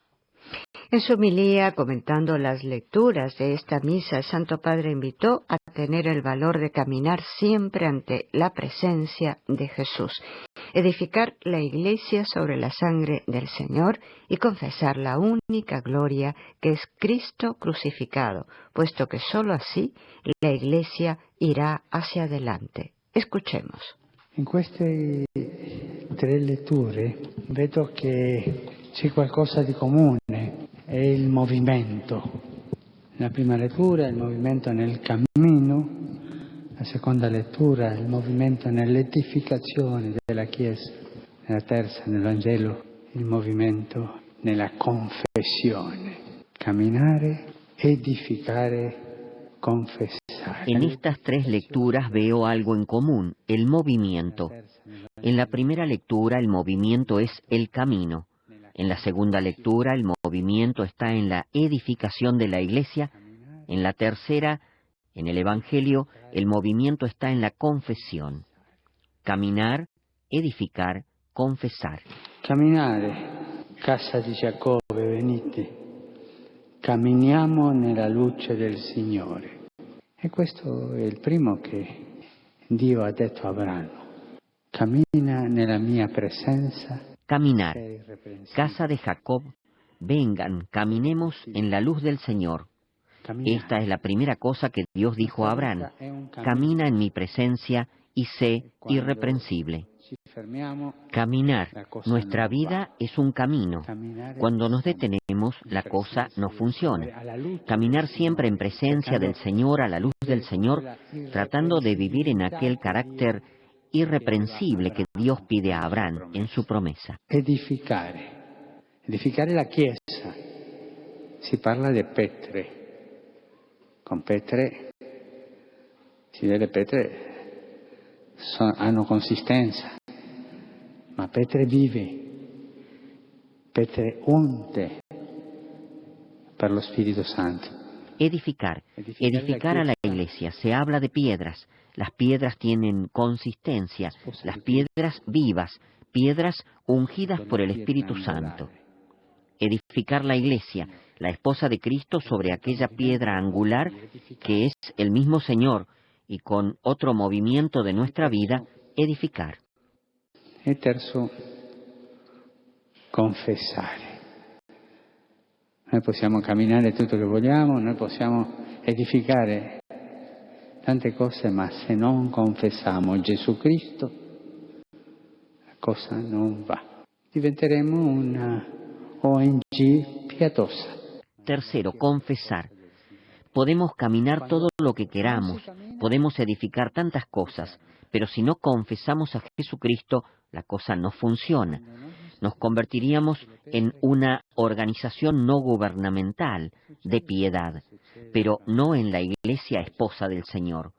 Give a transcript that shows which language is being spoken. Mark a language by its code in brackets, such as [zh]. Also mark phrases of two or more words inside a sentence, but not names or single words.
[es] En su homilía, comentando las lecturas de esta misa, el Santo Padre invitó a tener el valor de caminar siempre ante la presencia de Jesús, edificar la Iglesia sobre la sangre del Señor y confesar la única gloria que es Cristo crucificado, puesto que sólo así la Iglesia irá hacia adelante. Escuchemos. [it] In queste tre letture vedo che c'è qualcosa di comune, è il movimento. La prima lettura è il movimento nel cammino, la seconda lettura è il movimento nell'edificazione della Chiesa, nella terza, nel Vangelo, il movimento nella confessione. Camminare, edificare, [es] confesar. En estas tres lecturas veo algo en común, el movimiento. En la primera lectura el movimiento es el camino. En la segunda lectura el movimiento está en la edificación de la Iglesia. En la tercera, en el Evangelio, el movimiento está en la confesión. Caminar, edificar, confesar. [it] Camminare, casa di Giacobbe, venite. Camminiamo nella luce del Signore. E questo è il primo che Dio ha detto a Abramo. Cammina nella mia presenza. [es] Caminar, casa de Jacob, vengan, caminemos en la luz del Señor. Esta es la primera cosa que Dios dijo a Abraham. Camina en mi presencia y sé irreprensible. Caminar, nuestra vida es un camino. Cuando nos detenemos, la cosa no funciona. Caminar siempre en presencia del Señor, a la luz del Señor, tratando de vivir en aquel carácter irreprensible que Dios pide a Abraham en su promesa. [it] Edificare la Chiesa. Si parla di Petre. Con Petre, si vede Petre hanno consistenza, ma Petre vive, Petre unte per lo Spirito Santo. [es] Edificar. Edificar a la iglesia. Se habla de piedras. Las piedras tienen consistencia. Las piedras vivas. Piedras ungidas por el Espíritu Santo. Edificar la iglesia, la esposa de Cristo, sobre aquella piedra angular que es el mismo Señor, y con otro movimiento de nuestra vida, edificar. [it] E terzo, confessare. Noi possiamo camminare tutto che vogliamo, noi possiamo edificare tante cose, ma se non confessiamo Gesù Cristo, la cosa non va. Diventeremo una ONG pietosa. [es] Tercero, confesar. Podemos caminar todo lo que queramos, podemos edificar tantas cosas, pero si no confesamos a Jesucristo, la cosa no funciona. Nos convertiríamos en una organización no gubernamental de piedad, pero no en la iglesia esposa del Señor.